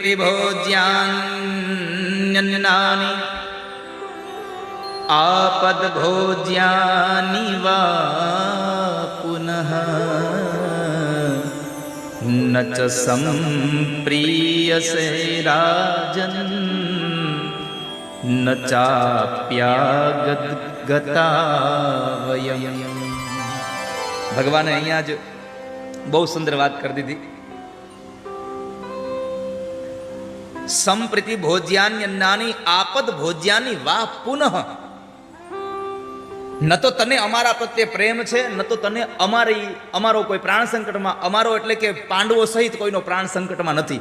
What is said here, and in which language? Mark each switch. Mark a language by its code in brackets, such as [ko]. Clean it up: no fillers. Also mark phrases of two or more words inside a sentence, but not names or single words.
[sa] संप्रीतिभोज्यान्यन्नानि आपद्भोज्यानि वा पुनः न च संप्रीयसे राजन् न चाप्यागता वयम्। [gu] ભગવાને અહીંયા જ બહુ સુંદર વાત કરી દીધી. [sa] સંપ્રીતિ ભોજ્યાન્યન્નાની આપદ ભોજ્યાની વા પુનઃ. [gu] ન તો તને અમારા પ્રત્યે પ્રેમ છે, ન તો તને અમારો કોઈ પ્રાણ સંકટમાં, અમારો એટલે કે પાંડવો સહિત કોઈનો પ્રાણ સંકટમાં નથી.